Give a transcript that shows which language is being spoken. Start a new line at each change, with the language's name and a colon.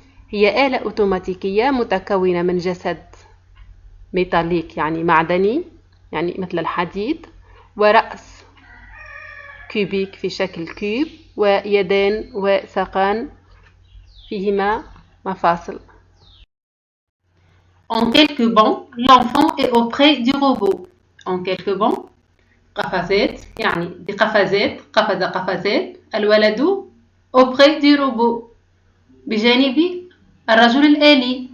Arabic: هي آلة أوتوماتيكية متكونة من جسد ميتاليك يعني معدني يعني مثل الحديد ورأس كوبيك في شكل كوب ويدان وساقان فيهما مفاصل.
French: En quelques bonds, l'enfant est auprès du robot. En quelques bonds
Arabic: قفزات يعني بقفزات قفزات الولد
French: auprès du robot
Arabic: بجانب الرجل الآلي.